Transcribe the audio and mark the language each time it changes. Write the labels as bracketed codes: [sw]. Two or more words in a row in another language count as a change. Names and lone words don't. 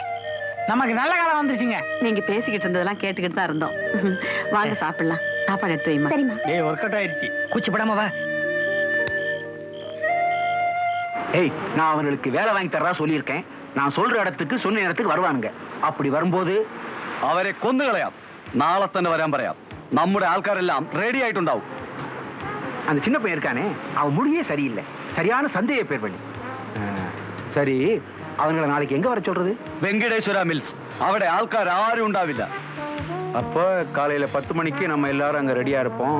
[ta] நமக்கு நல்ல காலம் வந்துருச்சுங்க. நீங்க பேசிக்கிட்டு இருந்ததெல்லாம் கேட்டுக்கிட்டு தான் இருந்தோம். வாங்க சாப்பிடலாம். சாப்பாடு எடுத்து வைமா. சரிம்மா. டேய், [en] work out [ta] ஆயிருச்சு. கூச்சப்படாம வா. ஏய், நான் அவங்களுக்கு வேலை வாங்கி தர்றா சொல்லியிருக்கேன். நான் சொல்ற இடத்துக்கு சொன்ன இடத்துக்கு வருவானுங்க. அப்படி வரும்போது [ml] അവരെ കൊന്നുകളയാം. നാളെ തന്നെ വരാൻ പറയാം. നമ്മുടെ ആൾക്കാരെല്ലാം റെഡി ആയിട്ടുണ്ടാവും. [ta] அந்த சின்ன பையன் இருக்கானே, அவன் முடியே சரியில்லை. சரியான சந்தேக பேர் பண்ணி. சரி, அவங்கள நாளைக்கு எங்க வர சொல்றது? [ml] വെങ്കടേശ്വര മിൽസ്. അവിടെ ആൾക്കാർ ആരും ഉണ്ടാവില്ല. [ta] அப்போ காலையில 10 மணிக்கு நம்ம எல்லாரும் அங்க ரெடியா இருப்போம்.